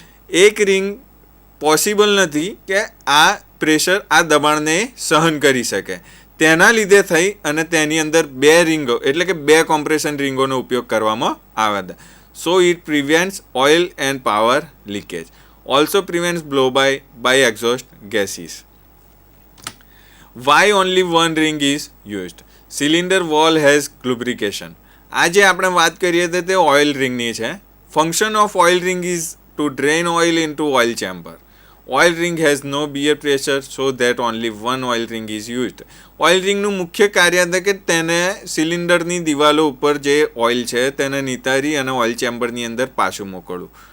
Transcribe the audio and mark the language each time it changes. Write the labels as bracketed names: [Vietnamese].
[Gujarati] એક ring possible નથી કે આ પ્રેશર આ દબાણને સહન કરી શકે. તેના લીધે થઈ અને તેની અંદર 2 રિંગો એટલે કે 2 કોમ્પ્રેશન રિંગોનો ઉપયોગ કરવામાં આવે છે. [English] So it prevents oil and power leakage. also prevents blow by exhaust gases. Why only one ring is used? Cylinder wall has lubrication. [Gujarati] આજે આપણે વાત કરીએ તો તે ઓઇલ રિંગની છે. [English] Function of oil ring is to drain oil into oil chamber. Oil ring has no bear pressure so that only one oil ring is used. [Gujarati] Oil રિંગનું મુખ્ય કાર્ય છે કે તેને સિલિન્ડરની દિવાલો ઉપર જે ઓઇલ છે તેને નિતારી અને ઓઇલ ચેમ્બરની અંદર પાછું મોકલવું.